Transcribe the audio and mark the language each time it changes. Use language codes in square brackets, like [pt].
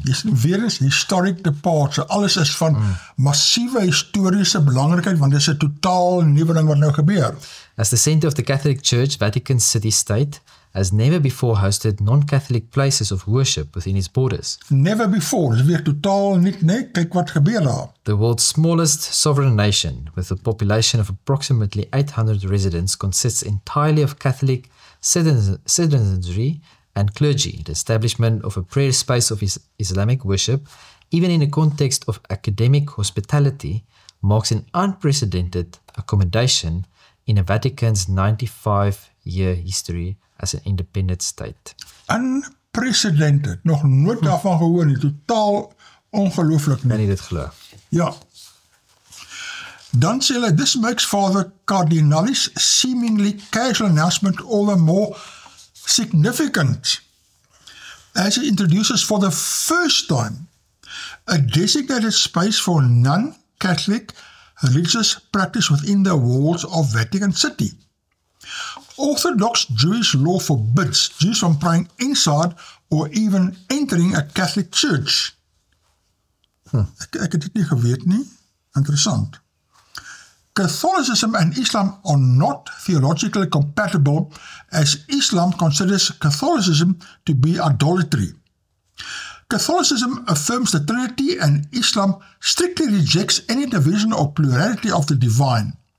[af] Dis weer eens [en] historic departure. [af] Alles is van massieve historiese belangrikheid, want dit is 'n totaal nuwe ding wat nou gebeur. [en] As the center of the Catholic Church, Vatican city-state has never before hosted non-Catholic places of worship within its borders. Never before. [af] Dis weer totaal niet, nee, kyk wat gebeur daar. [en] The world's smallest sovereign nation, with a population of approximately 800 residents, consists entirely of Catholic citizenry and clergy. The establishment of a prayer space of Islamic worship, even in the context of academic hospitality, marks an unprecedented accommodation in the Vatican's 95-year history as an independent state. [af] Unprecedented. Nog nooit daarvan gehoor nie. Totaal ongelooflik nie. Kan jy dit glo? Ja. Dan sê hulle, [en] this makes Father Cardinalis' seemingly casual announcement all the more significant as he introduces for the first time a designated space for non-Catholic religious practice within the walls of Vatican City. Orthodox Jewish law forbids Jews from praying inside or even entering a Catholic church. [af] Ek het dit nie geweet nie. Interessant. [en] Catholicism and Islam are not theologically compatible, as Islam considers Catholicism to be idolatry. Catholicism affirms the Trinity and Islam strictly rejects any division or plurality of the divine.